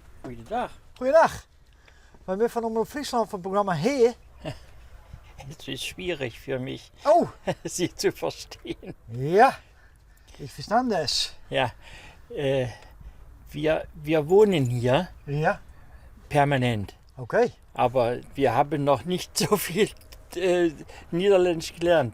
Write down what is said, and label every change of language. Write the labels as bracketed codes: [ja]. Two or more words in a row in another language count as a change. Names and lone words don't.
[nl] Goedendag. Goeiedag. We zijn van Omroep Friesland van het programma Heer. [de] Es ist schwierig für mich, Oh, Sie zu verstehen. ja. Ich verstand das. Ja, wir wohnen hier Ja, permanent, okay. aber wir haben noch nicht so viel Niederländisch gelernt.